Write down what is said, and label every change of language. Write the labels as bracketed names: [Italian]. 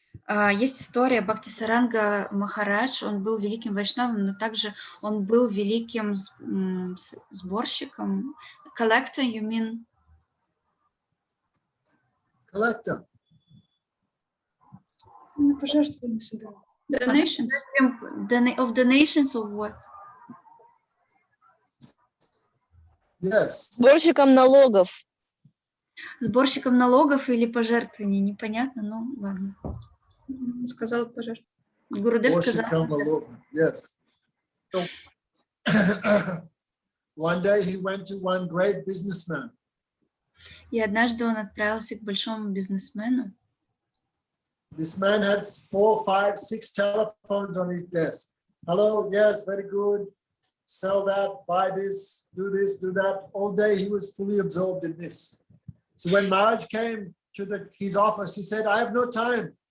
[Russian] Есть история Бхакти-саранга Махарадж, он был великим вайшнавом, но также он был великим сборщиком. [English] Collector, you mean? Collector. [Russian] Пожертвования собирал. [English] Donations. Of donations or what? Yes. [Russian] Сборщиком налогов. Сборщиком налогов или пожертвований, непонятно, ну ладно. Сказал пожертвовать. Гурудев сказал. [English] Yes. So, one day he went to one great businessman. [Russian] И однажды он отправился к большому бизнесмену. [English] This man had 4, 5, 6 telephones on his desk. Hello, yes, very good. Sell that, buy this, do that. All day he was fully absorbed in this. So when Maharaj came to his office, he said, I have no time.